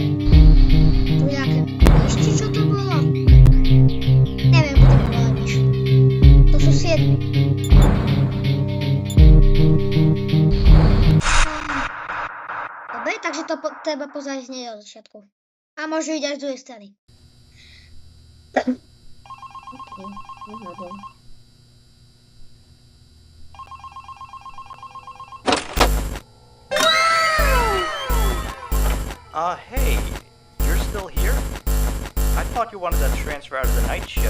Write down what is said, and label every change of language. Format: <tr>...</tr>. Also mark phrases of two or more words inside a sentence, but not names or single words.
<sk>Tu je nejaké myšči, čo to bolo? Neviem, budeme volať myš. To sú 7. Dobre, takže to treba pozrieť hneď od začiatku. A môžu ísť až z druhej strany.</sk> <en>Hey, you're still here? I thought you wanted that transfer out of the night shift.</en>